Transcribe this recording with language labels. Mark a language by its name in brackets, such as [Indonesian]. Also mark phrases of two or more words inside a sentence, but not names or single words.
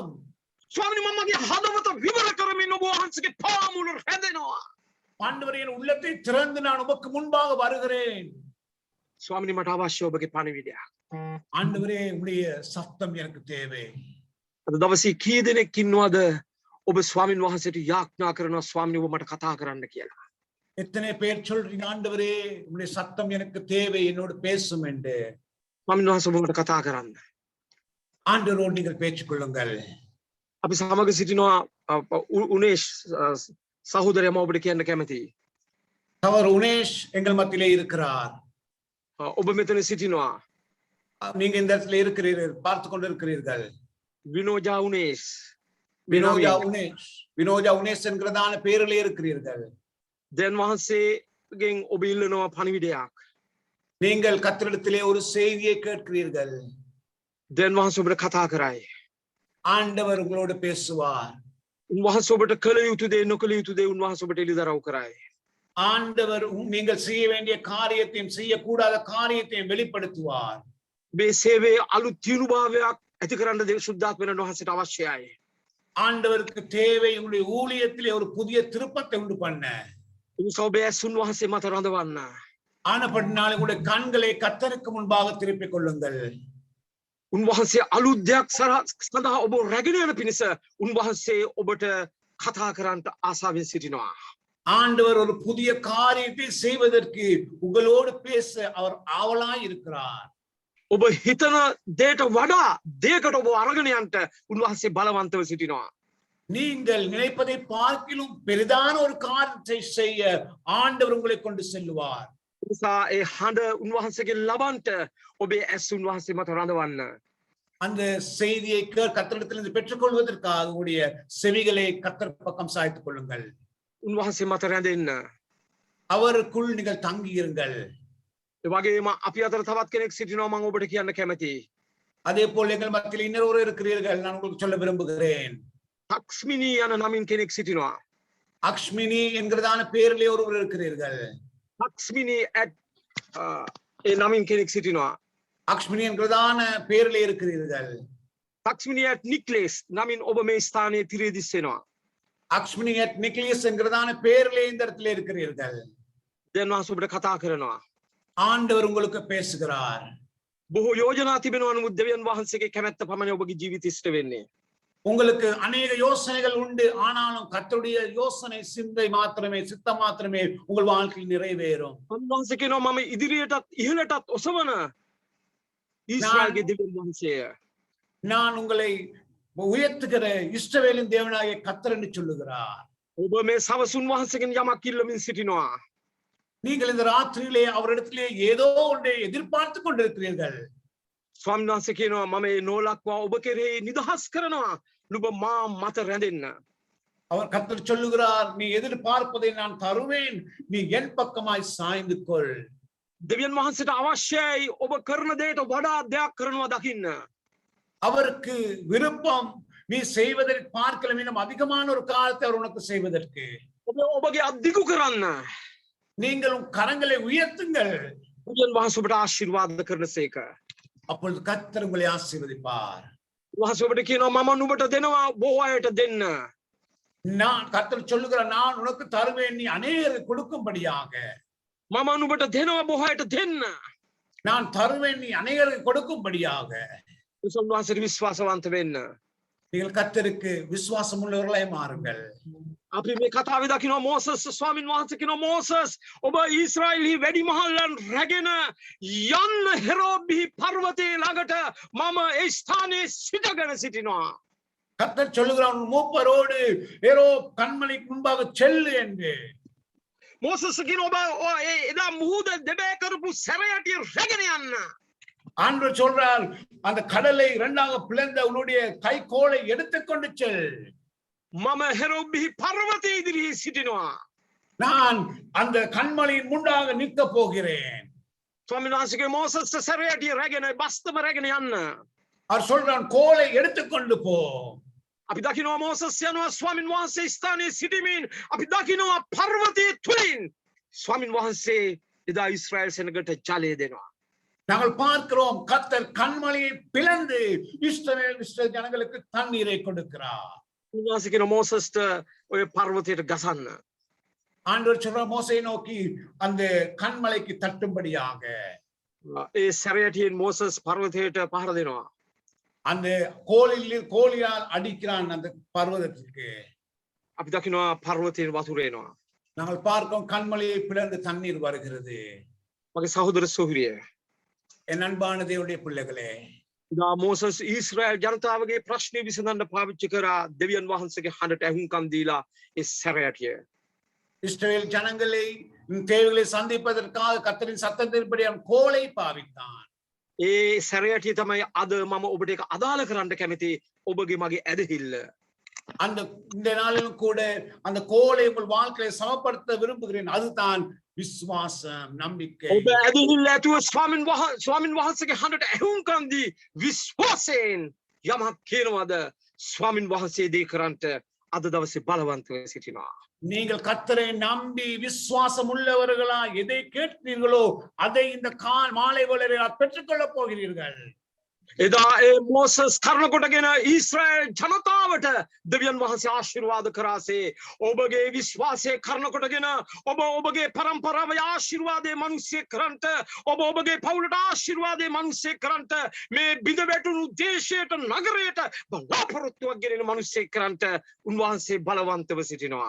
[Sinhala] ස්වාමිනේ මම මගේ හදවත විවර කරමින් ඔබ වහන්සේගේ පාමුල රැඳෙනවා. [Tamil] ஆண்டவரே என் உள்ளத்தை திறந்து நான் உமக்கு முன்பாக வருகிறேன். [Sinhala] ස්වාමිනේ මට අවශ්‍ය ඔබගේ පණිවිඩයක්. [Tamil] ஆண்டவரே உம்முடைய சத்தம் எனக்கு தேவை. [Sinhala] අද දවසේ කී දෙනෙක් ඉන්නවද ඔබ ස්වාමින් වහන්සේට යාඥා කරනවා ස්වාමිනේ ඔබ මට කතා කරන්න කියලා. [Tamil] எத்தனை பேர் சொல்றீங்க ஆண்டவரே உம்முடைய சத்தம் எனக்கு தேவை என்னோடு பேசும் என்று. [Sinhala] ස්වාමින් වහන්සේ ඔබ මට කතා කරන්න. [Tamil] ஆண்டவரோடு நீங்கள் பேசிக் கொள்ளுங்கள். [Sinhala] අපි සමග සිටිනවා උනේෂ් සහෝදරයා මම ඔබට කියන්න කැමතියි. [Tamil] அவர் உனேஷ் எங்கள் மத்தியிலே இருக்கிறார். [Sinhala] ඔබ මෙතන සිටිනවා. [Tamil] நீங்க இந்த இடத்துல இருக்கிறீர்கள், பார்த்து கொண்டு இருக்கிறீர்கள். [Sinhala] විනෝජා උනේෂ්. [Tamil] வினோஜா உனேஷ் என்கிறதான பேரிலே இருக்கிறீர்கள். [Sinhala] දෙවියන් වහන්සේගෙන් ඔබ ඉල්ලනවා පණිවිඩයක්. [Tamil] நீங்கள் கர்த்தரிடத்திலே ஒரு செய்தியை கேட்கிறீர்கள். [Sinhala] දෙවියන් වහන්සේ ඔබට කතා කරයි. [Tamil] ஆண்டவர் உங்களோடு பேசுவார். [Sinhala] උන්වහන්සේ ඔබට කළ යුතු දේ නොකළ යුතු දේ උන්වහන්සේ ඔබට එළිදරව් කරයි. [Tamil] ஆண்டவர் நீங்கள் செய்ய வேண்டிய காரியத்தையும் செய்யக்கூடாத காரியத்தையும் வெளிப்படுத்துவார். [Sinhala] මේ සේවයේ අලුත් තියුණුභාවයක් ඇති කරන්න දේ සුද්ධාත්මයන් වහන්සේට අවශ්‍යයි. [Tamil] ஆண்டவருக்கு தேவை உங்களுடைய ஊழியத்திலே ஒரு புதிய திருப்பத்தை உண்டு பண்ண. [Sinhala] ඔබේ ඇසුන් වහන්සේ මත රඳවන්න. [Tamil] ஆனப்படினாலே உங்களுடைய கண்களை கர்த்தருக்கு முன்பாக திருப்பிக் கொள்ளுங்கள். [Sinhala] උන්වහන්සේ අලුත් දෙයක් සඳහා ඔබ රැගෙන යන පිණිස උන්වහන්සේ ඔබට කතා කරන්නට ආසාවෙන් සිටිනවා. [Tamil] ஆண்டவர் ஒரு புதிய காரியத்தை செய்வதற்கு உங்களோடு பேச அவர் ஆவலாய் இருக்கிறார். [Sinhala] ඔබ හිතන දේට වඩා දෙයකට ඔබ අරගෙන යන්න උන්වහන්සේ බලවන්තව සිටිනවා. [Tamil] நீங்கள் நினைப்பதை பார்க்கிலும் பெரிதான ஒரு காரியத்தை செய்ய ஆண்டவர் உங்களை கொண்டு செல்லுவார். [Sinhala] නිසා ඒ හඬ උන්වහන්සේගෙන් ලබන්ට ඔබේ ඇස් උන්වහන්සේ මත රඳවන්න. [Tamil] அந்த செய்தியை கர்த்தரிடத்திலிருந்து பெற்றுக்கொள்வதற்காக உங்களுடைய செவிகளை கர்த்தர் பக்கம் சாய்த்துக் கொள்ளுங்கள். [Sinhala] උන්වහන්සේ මත රැඳෙන්න. [Tamil] அவருக்குள் நீங்கள் தங்கி இருங்கள். [Sinhala] ඒ වගේම අපි අතර තවත් කෙනෙක් සිටිනවා මම ඔබට කියන්න කැමතියි. [Tamil] அதே போல் எங்கள் மத்தியில் இன்னொரு இருக்கிறீர்கள், நான் உங்களுக்கு சொல்ல விரும்புகிறேன். [Sinhala] අක්ස්මිනී යන නමින් කෙනෙක් සිටිනවා. [Tamil] அக்ஷ்மினி என்கிறதான பேரிலே ஒருவர் இருக்கிறீர்கள். [Sinhala] අක්ස්මිනී ඒ නමින් කෙනෙක් සිටිනවා. [Tamil] அக்ஷ்மினி என்கிறதான பேரிலே இருக்கிறீர்கள். [Sinhala] තක්ෂ්මිනියත් නික්ලේස් නමින් ඔබ මේ ස්ථානයේ තිරේ දිස්සෙනවා. [Tamil] அக்ஷ்மினியட் நிக்லியஸ் என்கிறதான பேர்ல இந்த இடத்துல இருக்கிறீர்கள். [Sinhala] දෙවියන් වහන්සේ ඔබට කතා කරනවා. [Tamil] ஆண்டவர் உங்களுக்கு பேசுகிறார். [Sinhala] බොහෝ යෝජනා තිබෙනවා නමුත් දෙවියන් වහන්සේගේ කැමැත්ත පමණයි ඔබගේ ජීවිත ඉෂ්ට වෙන්නේ. [Tamil] உங்களுக்கு அநேக யோசனைகள் உண்டு, ஆனாலும் கர்த்தருடைய யோசனை சிந்தை மாத்திரமே சித்தம் மாத்திரமே உங்கள் வாழ்க்கையில் நிறைவேறும். [Sinhala] උන්වහන්සේ කියනවා මම ඉදිරියටත් ඉහළටත් ඔසවන ඊශ්‍රායල්ගේ දෙවියන් වහන්සේය. [Tamil] நான் உங்களை உயர்த்துகிற இஸ்ரவேலின் தேவனாகிய கர்த்தர் என்று சொல்லுகிறார். [Sinhala] ඔබ මේ සවස් උන්වහන්සේගෙන් යමක් ඉල්ලමින් සිටිනවා. [Tamil] நீங்கள் இந்த ராத்திரியிலே அவரிடத்திலே ஏதோ ஒன்றை எதிர்பார்த்து கொண்டிருக்கிறீர்கள். [Sinhala] ස්වාමීන් වහන්සේ කියනවා මම මේ නෝලක්වා ඔබ කෙරෙහි නිදහස් කරනවා. නුඹ මා මත රැඳෙන්න. [Tamil] அவர் கர்த்தர் சொல்லுகிறார், நீ எதிர்பார்ப்பதை நான் தருவேன், நீ என் பக்கமாய் சாய்ந்து கொள். [Sinhala] දෙවියන් වහන්සේට අවශ්‍යයි ඔබ කරන දේට වඩා දෙයක් කරනවා දකින්න. [Tamil] அவருக்கு விருப்பம் நீ செய்வதற்கு பார்க்கலாம் இன்னும் அதிகமான ஒரு காலத்தை அவர் உனக்கு செய்வதற்கு. [Sinhala] ඔබගේ අද්දිකු කරන්න. [Tamil] நீங்கள் உன் கரங்களை உயர்த்துங்கள். [Sinhala] දෙවියන් වහන්සේ ඔබට ආශිර්වාද කරනසේක. [Tamil] அப்பொழுது கர்த்தர் உங்களை ஆசீர்வதிப்பார். [Sinhala] වහන්සේ ඔබට කියනවා මම නුඹට දෙනවා බොහෝ අයට දෙන්න. [Tamil] நான் கர்த்தர் சொல்லுகிறார், நான் உனக்கு தருவேன், நீ அநேகருக்கு கொடுக்கும்படியாக. [Sinhala] මම නුඹට දෙනවා බොහෝ අයට දෙන්න. [Tamil] நான் தருவேன், நீ அநேகருக்கு கொடுக்கும்படியாக. [Sinhala] උන්වහන්සේට විශ්වාසවන්ත වෙන්න. [Tamil] நீங்கள் கர்த்தருக்கு விசுவாசம் உள்ளவர்களாய் மாறுங்கள். [Sinhala] අපි මේ කතාවේ දකිනවා මෝසස් ස්වාමීන් වහන්සේ කියනවා මෝසස් ඔබ ඊශ්‍රායලි වැඩිමහල්ලන් රැගෙන යන්න හෙරෝබ්හි පර්වතයේ ළඟට මම ඒ ස්ථානයේ සිටගෙන සිටිනවා. [Tamil] கர்த்தர் சொல்லுகிறார், உன் மூப்பரோடு ஏரோ கண்மலைக்கு முன்பாக செல்லு என்று. [Sinhala] මෝසස් කියනවා ඔබ එදා මුහුද දෙබෑ කරපු සැරයටිය රැගෙන යන්න. [Tamil] ஆண்டவர் சொல்றார், அந்த கடலை இரண்டாக பிளந்த உன்னுடைய கைக்கோலை எடுத்துக்கொண்டு செல். [Sinhala] මම හෙරෝබ්හි පර්වතයේ ඉදිරියේ සිටිනවා. [Tamil] நான் அந்த கண்மலையின் முன்னாக நிற்க போகிறேன். [Sinhala] ස්වාමීන් වහන්සේගේ මෝසස් සැරයටිය රැගෙන බස්තම රැගෙන යන්න. [Tamil] அவர் சொல்றான், கோலை எடுத்துக்கொண்டு போ. [Sinhala] අපි දකිනවා මෝසස් යනවා ස්වාමීන් වහන්සේ ස්ථානයේ සිටීමෙන් අපි දකිනවා පර්වතයේ තුලින් ස්වාමීන් වහන්සේ එදා ඊශ්‍රායල් සෙනගට ජලය දෙනවා. [Tamil] நாங்கள் பார்க்கிறோம், கர்த்தர் கண்மலையை பிளந்து இஸ்ரவேல் ஜனங்களுக்கு தண்ணீரை கொடுக்கிறார். [Sinhala] උන්වහන්සේ කියන මෝසස්ට ඔය පර්වතයට ගසන්න. [Tamil] ஆண்டவர் சொல்ற மோசேயை நோக்கி அந்த கண்மலைக்கு தட்டும்படியாக. [Sinhala] ඒ සැරයටියෙන් මෝසස් පර්වතයට පහර දෙනවා. [Tamil] அந்த கோலியால் அடிக்கிறான் அந்த பர்வதத்திற்கு. [Sinhala] අපි දකිනවා පර්වතයෙන් වතුර එනවා. [Tamil] நாங்கள் பார்க்கிறோம், கண்மலையை பிளந்து தண்ணீர் வருகிறது. [Sinhala] මගේ සහෝදර සොහොරිය. [Tamil] என் அன்பான தேவனுடைய பிள்ளைகளே, [Sinhala] ඉදා මෝසස් ඊශ්‍රායල් ජනතාවගේ ප්‍රශ්නේ විසඳන්න පාවිච්චි කරා දෙවියන් වහන්සේගේ හඬට ඇහුම්කම් දීලා ඒ සැරයටිය. [Tamil] இஸ்ரவேல் ஜனங்களை தேவைகளை சந்திப்பதற்காக கர்த்தரின் சத்தத்தின்படி அவன் கோலை பாவித்தான். [Sinhala] ඒ සැරයටිය තමයි අද මම ඔබට ඒක අදාළ කරන්න කැමති ඔබගේ මගේ ඇදහිල්ල. [Tamil] அந்த இந்த நாளிலும் கூட அந்த கோலை உங்கள் வாழ்க்கையை சமப்படுத்த விரும்புகிறேன். அதுதான் விசுவாசம், நம்பிக்கை. [Sinhala] ඔබ ඇදහිල්ල ඇතුව ස්වාමින් වහන්සේගේ හඬට ඇහුම්කම් දී විශ්වාසයෙන් යමක් කියනවාද ස්වාමින් වහන්සේ දේ කරන්නට අද දවසේ බලවන්තව සිටිනවා. [Tamil] நீங்கள் கர்த்தரை நம்பி விசுவாசம் உள்ளவர்களா எதை கேட்கிறீர்களோ அதை இந்த மாலை வேளையில் பெற்றுக்கொள்ள போகிறீர்கள். [Sinhala] එදා ඒ මෝසස් කරුණ කොටගෙන ඊශ්‍රායල් ජනතාවට දෙවියන් වහන්සේ ආශිර්වාද කරාසේ ඔබගේ විශ්වාසය කරුණ කොටගෙන ඔබ ඔබගේ පරම්පරාවේ ආශිර්වාදයේ මිනිස්සෙක් කරන්ට ඔබ ඔබගේ පවුලට ආශිර්වාදයේ මිනිස්සෙක් කරන්ට මේ බිඳ වැටුණු දේශයට නගරයට බලාපොරොත්තුවක් ගෙනෙන මිනිස්සෙක් කරන්ට උන්වහන්සේ බලවන්තව සිටිනවා.